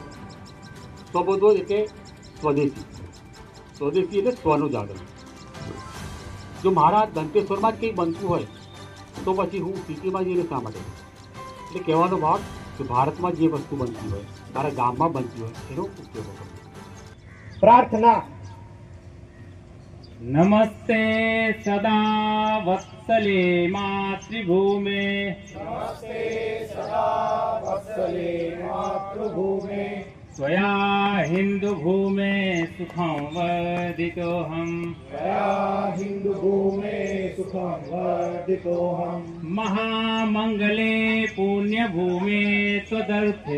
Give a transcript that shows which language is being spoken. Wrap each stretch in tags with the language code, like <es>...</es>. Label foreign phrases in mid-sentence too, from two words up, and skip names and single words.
<gu>સ્વબોધ એટલે સ્વદેશી એટલે સ્વનું જાગરણ। જો મારા દંતેશ્વરમાં જ કંઈ બનતું હોય તો પછી હું સિટીમાં જઈને શા માટે? એટલે કહેવાનો ભાવ કે ભારતમાં જે વસ્તુ બનતી હોય, તારા ગામમાં બનતી હોય એનો ઉપયોગ કરો।</gu> <sa>प्रार्थना। नमस्ते सदा वत्सले मातृभूमे, नमस्ते सदा वत्सले मातृभूमे, स्वया हिंदु भूमे सुखं वर्धितोऽहं, स्वया हिंदु भूमे सुखं वर्धितोऽहं, महामंगले पुण्य भूमे त्वदर्थे,</sa>